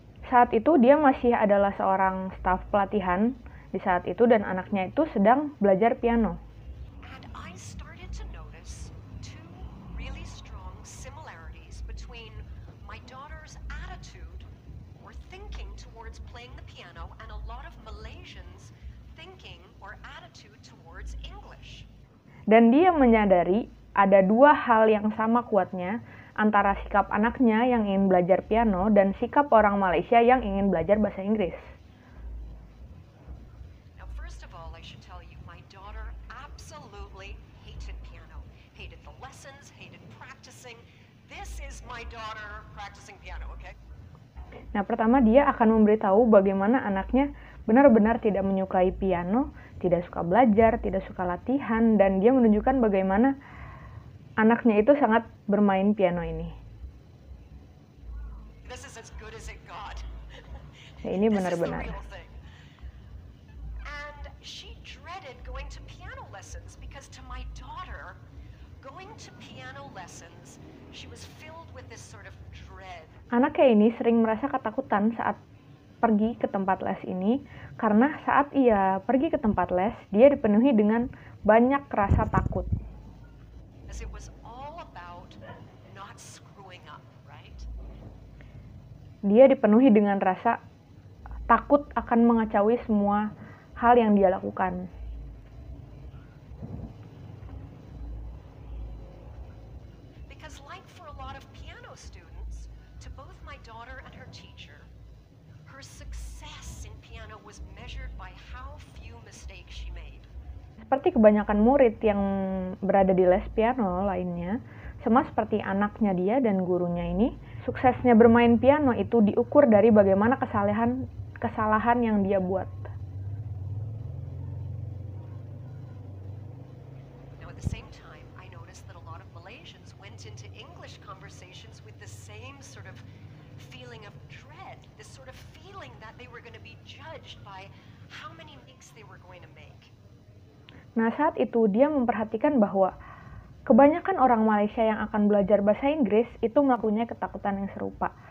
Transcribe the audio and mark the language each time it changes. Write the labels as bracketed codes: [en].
[id] Saat itu dia masih adalah seorang staf pelatihan di saat itu dan anaknya itu sedang belajar piano. [en] And I started to notice two really strong similarities between my daughter's attitude or thinking towards playing the piano and a lot of Malaysians thinking or attitude towards English. [id] Dan dia menyadari ada dua hal yang sama kuatnya antara sikap anaknya yang ingin belajar piano dan sikap orang Malaysia yang ingin belajar bahasa Inggris. [en] Now, first of all, I should tell you, my daughter absolutely hated piano. Hated the lessons, hated practicing. This is my daughter practicing piano, okay? [id] Nah, pertama dia akan memberitahu bagaimana anaknya benar-benar tidak menyukai piano tidak suka belajar, tidak suka latihan, dan dia menunjukkan bagaimana anaknya itu sangat bermain piano ini. [en] This is as good as it got. [id] Ya, ini benar-benar. [en] real thing. And she dreaded going to piano lessons because to my daughter, going to piano lessons, she was filled with this sort of dread. [id] Anaknya ini sering merasa ketakutan saat pergi ke tempat les ini, karena saat ia pergi ke tempat les, dia dipenuhi dengan banyak rasa takut. [en] As it was all about not screwing up, right? [id] Dia dipenuhi dengan rasa takut akan mengacauin semua hal yang dia lakukan. [en] Because like for a lot of piano students, to both my daughter and her teacher, her success in piano was measured by how few mistakes she made. [id] Seperti kebanyakan murid yang berada di les piano lainnya, sama seperti anaknya dia dan gurunya ini, suksesnya bermain piano itu diukur dari bagaimana kesalahan yang dia buat. [en] Now at the same time, I noticed that a lot of Malaysians went into English conversations with the same sort of feeling of dread, this sort of feeling that they were going to be judged by how many mistakes they were going to make. [id] Nah, saat itu dia memperhatikan bahwa kebanyakan orang Malaysia yang akan belajar bahasa Inggris itu mempunyai ketakutan yang serupa.